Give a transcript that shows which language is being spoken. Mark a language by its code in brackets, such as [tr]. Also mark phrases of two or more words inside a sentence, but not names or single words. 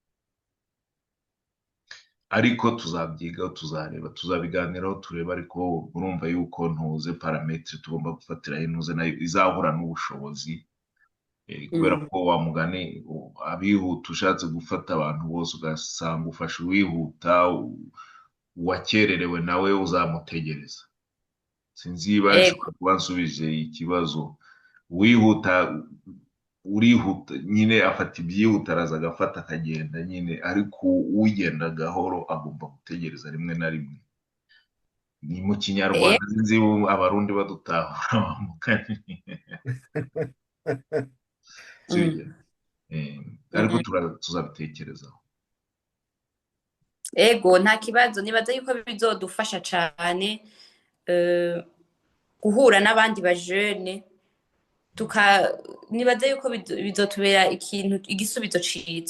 [rw] Ariko tuzabyigaho, tuzareba, tuzabiganiraho tureba, ariko urumva yuko ntuze parametere tugomba gufatiraho intuze nayo izahura n'ubushobozi, kubera ko wa mugani abihuta ushatse gufata abantu bose ugasanga ufashe uwihuta, uwakererewe nawe uzamutegereza. Sinzi niba nshobora kuba nsubije ikibazo. Urihuta nyine afata ibyihuta, araza agafata akagenda nyine, ariko ugenda gahoro agomba gutegereza rimwe na rimwe. Ni mu kinyarwanda, sinzi abarundi badutahura bamukanye. Ariko tuzabitekerezaho. [rn] Ego nta kibazo, nibaza yuko bizodufasha cane guhura n'abandi bajene, nibaza yuko bizotubera igisubizo ciza.